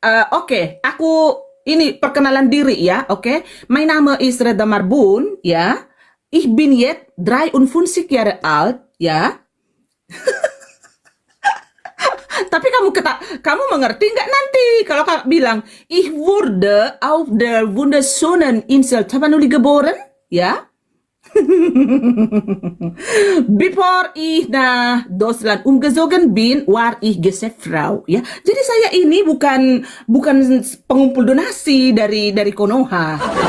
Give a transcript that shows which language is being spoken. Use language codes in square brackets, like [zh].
[id] Oke, aku ini perkenalan diri ya, oke. [en] My Name is Reda Marbun, ya. [de] Ich bin jetzt 53 Jahre alt, ya. [id] Tapi kamu mengerti nggak nanti kalau kamu bilang [de] ich wurde auf der wunderschönen Insel Tapanuli geboren, [id] ya? [en] Before [de] ich nach Deutschland umgezogen bin, war ich Geschäftsfrau, ya. [id] Jadi saya ini bukan pengumpul donasi dari Konoha.